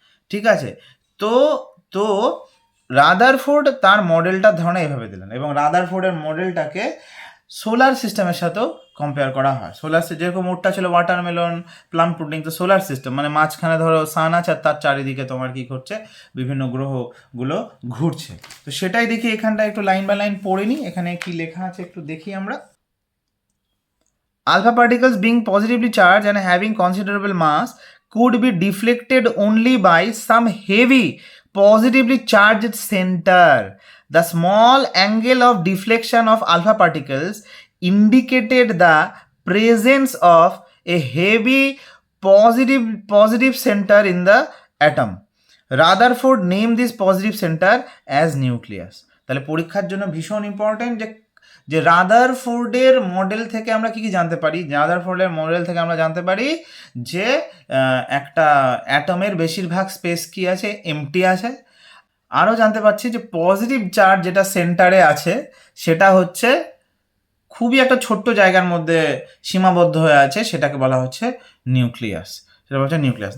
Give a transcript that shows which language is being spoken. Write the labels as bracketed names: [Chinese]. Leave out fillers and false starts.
[Bangla] ঠিক আছে, তো তো রাদারফোর্ড তার মডেলটা ধারণা এভাবে দিলেন, এবং রাদারফোর্ডের মডেলটাকে সোলার সিস্টেমের সাথেও কম্পেয়ার করা হয়। সোলার যেরকম ওরটা ছিল ওয়াটারমেলন, প্লাম পুডিং, তো সোলার সিস্টেম মানে মাঝখানে ধরো সান আছে আর তার চারিদিকে তোমার কি করছে, বিভিন্ন গ্রহগুলো ঘুরছে। তো সেটাই দেখি এখানটা একটু লাইন বাই লাইন পড়ে নিই, এখানে কি লেখা আছে একটু দেখি আমরা। [English] Alpha particles being positively charged and having considerable mass could be deflected only by some heavy positively charged center. The small angle of deflection of alpha particles indicated the presence of a heavy positive center in the atom. Rutherford named this positive center as nucleus. [Bangla] তাহলে পরীক্ষার জন্য ভীষণ important যে রাদারফোর্ডের model থেকে আমরা কি কি জানতে পারি। রাদারফোর্ডের মডেল থেকে আমরা জানতে পারি যে একটা অ্যাটমের বেশিরভাগ স্পেস কি আছে, এমটি আছে। আরও জানতে পারছি যে পজিটিভ চার্জ যেটা সেন্টারে আছে সেটা হচ্ছে খুবই একটা ছোট্ট জায়গার মধ্যে সীমাবদ্ধ হয়ে আছে, সেটাকে বলা হচ্ছে নিউক্লিয়াস। সেটা বলছে নিউক্লিয়াস।